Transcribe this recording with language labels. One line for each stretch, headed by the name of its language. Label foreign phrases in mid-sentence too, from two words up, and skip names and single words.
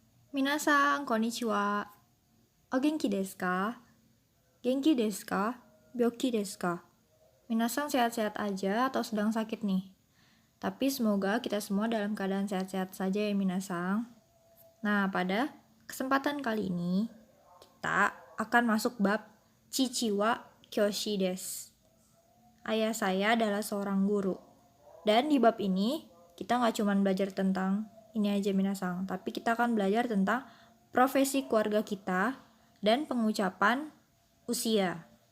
Japanese: 皆さん、こんにちは。お元気ですか? 元気ですか?病気ですか?
Indonesian: Minasan sehat-sehat aja atau sedang sakit nih? Tapi semoga kita semua dalam keadaan sehat-sehat saja ya minasan. Nah, pada kesempatan kali ini, kita akan masuk bab Chichi wa Kyoshi desu. Ayah saya adalah seorang guru. Dan di bab ini, kita nggak cuma belajar tentang ini aja minasan, tapi kita akan belajar tentang profesi keluarga kita dan pengucapan usia.